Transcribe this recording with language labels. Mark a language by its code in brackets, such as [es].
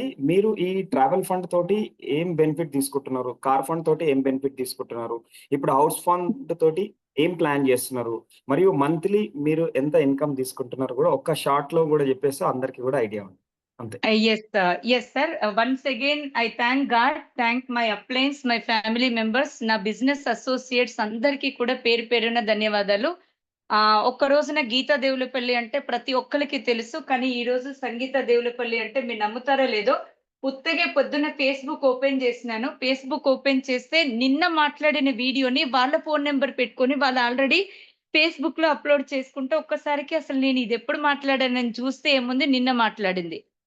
[te] మీరు ఈ travel fund తోటి ఏం బెనిఫిట్ తీసుకుంటున్నారు? కార్ ఫండ్ తోటి ఏం బెనిఫిట్ తీసుకుంటున్నారు? ఇప్పుడు హౌస్ ఫండ్ తోటి ఏం ప్లాన్ చేస్తున్నారు? మరియు మంత్లీ మీరు ఎంత ఇన్‌కమ్ తీసుకుంటున్నారో గూడా ఒక్క షార్ట్‌లో గూడా చెప్పేస్తే అందరికి గూడా ఐడియా ఉంది. అంతే. [en] Yes, sir. Once again, I thank God, thank my upliners, my family members, [te] నా బిజినెస్ అసోసియేట్స్ అందరికీ కూడా పేరు పేరున ధన్యవాదాలు. ఒక్క రోజున గీతా దేవులపల్లి అంటే ప్రతి ఒక్కళ్ళకి తెలుసు. కానీ ఈ రోజు సంగీత దేవులపల్లి అంటే మీరు నమ్ముతారో లేదో, ఉత్తగే పొద్దున్న ఫేస్‌బుక్ ఓపెన్ చేసినాను. ఫేస్‌బుక్ ఓపెన్ చేస్తే నిన్న మాట్లాడిన వీడియోని వాళ్ళ ఫోను నంబర్ పెట్టుకొని వాళ్ళు ఆల్రెడీ ఫేస్‌బుక్‌లో అప్‌లోడ్ చేసుకుంటే ఒక్కసారికి అసలు నేను ఇదెప్పుడు మాట్లాడానని చూస్తే ఏముంది నిన్న మాట్లాడింది.